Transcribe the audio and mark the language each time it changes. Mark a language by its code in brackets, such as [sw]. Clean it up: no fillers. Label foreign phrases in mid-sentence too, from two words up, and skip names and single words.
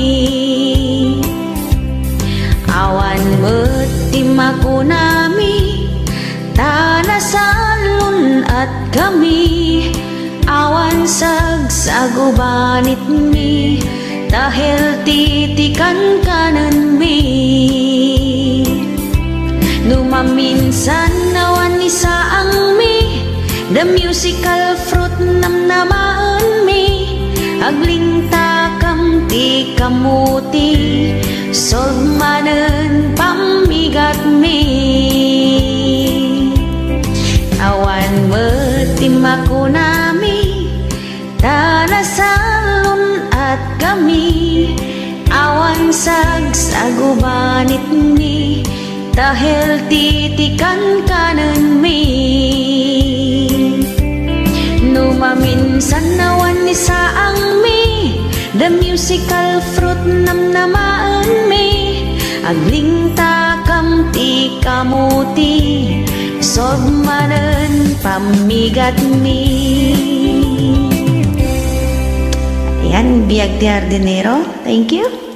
[ilo] Awan metimako nami, tanasalon at kami, awan sagsagubanit mi, dahil titikan kanan mi. Numaminsan awan isaang mi, [en] the musical fruit [ilo] namnamaan mi, agling takam ti kamuti, solmanen pamigat mi. Awan metimako nami, tanasalon at kami, awan sagsagubanit mi, dahil titikan kanan mi. Numaminsan awan isaang mi, [en] the musical fruit [ilo] namnamaan mi, agling takam ti kamuti, solmanen pamigat mi. Ayan, biag ti hardinero. Thank you.